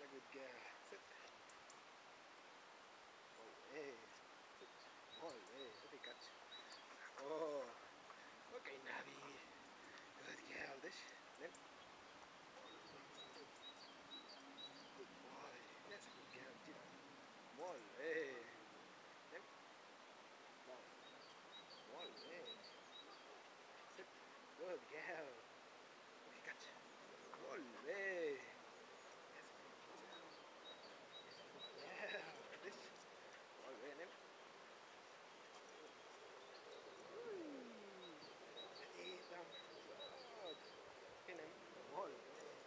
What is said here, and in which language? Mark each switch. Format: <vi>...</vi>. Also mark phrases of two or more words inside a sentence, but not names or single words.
<en>girl. Sit.</en> <ca>Molt bé. Sit. Molt bé.</ca> <en>Very catch. Oh. Okay, Navi. Good girl. This. Anem. Good boy. That's a good girl.</en> <ca>Gira. Molt bé. Anem. Down. Molt bé.</ca> <en>Sit. Good girl. Okay, catch.</en> <ca>Molt bé.</ca> <en>This.</en> <ca>Molt bé, anem. Petita. Sot. Aquí anem. Molt bé.</ca>